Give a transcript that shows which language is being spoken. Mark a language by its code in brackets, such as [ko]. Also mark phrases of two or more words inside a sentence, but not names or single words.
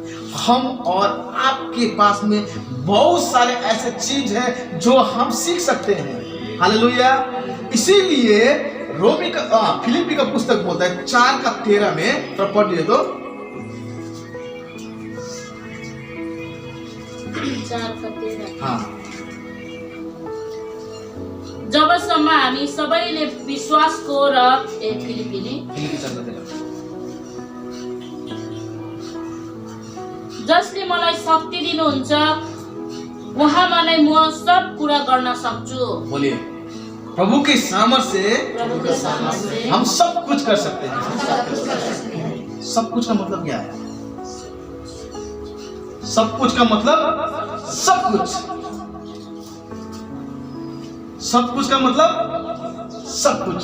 [hi] हम और आपके पास में बहुत सारे ऐसे चीज हैं जो हम सीख सकते हैं। हालेलुया। इसीलिए फिलिप्पी का पुस्तक बोलता है 4:13 में, तो पढ़ लिए तो 4:13। हाँ, [ne] जबसम्म हामी सबैले विश्वासको र फिलिप्पी 4:13 जसले मलाई शक्ति दिनुहुन्छ उहाँमा नै म सब कुरा गर्न सक्छु। [hi] बोलिए, प्रभु के सामर्थ्य [ne] प्रभुको सामर्थ्य [hi] से हम सब कुछ कर सकते हैं। सब कुछ का मतलब क्या है? सब कुछ का मतलब सब कुछ। सब कुछ का मतलब सब कुछ।